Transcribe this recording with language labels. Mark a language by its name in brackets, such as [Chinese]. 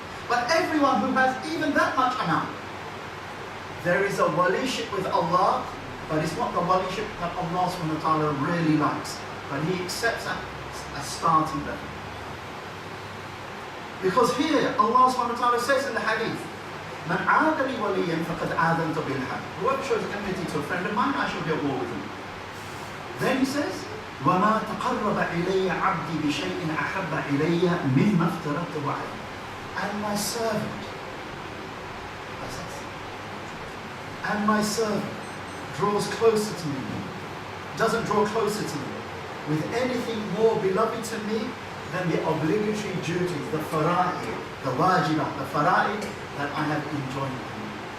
[English] But everyone who has even that much amount, there is a waliship with Allah, but it's not the waliship that Allah subhanahu wa ta'ala really likes, but He accepts that as starting level. Because here Allah subhanahu wa ta'ala says in the hadith, [Arabic] Man aadali waliyan faqad aadantu bil harb. [English] Whoever shows enmity to a friend of mine, I shall be at war with him. [Arabic] Then he says, وَمَا تَقَرَّبَ إِلَيَّ عَبْدِي بِشَيْءٍ أَحَبَّ إِلَيَّ مِمَّا افْتَرَضْتُ عَلَيْهِ. [English] And my servant, and my servant draws closer to me, doesn't draw closer to me with anything more beloved to me than the obligatory duties, the fara'id, the wajibat, the fara'id that I have enjoined on me.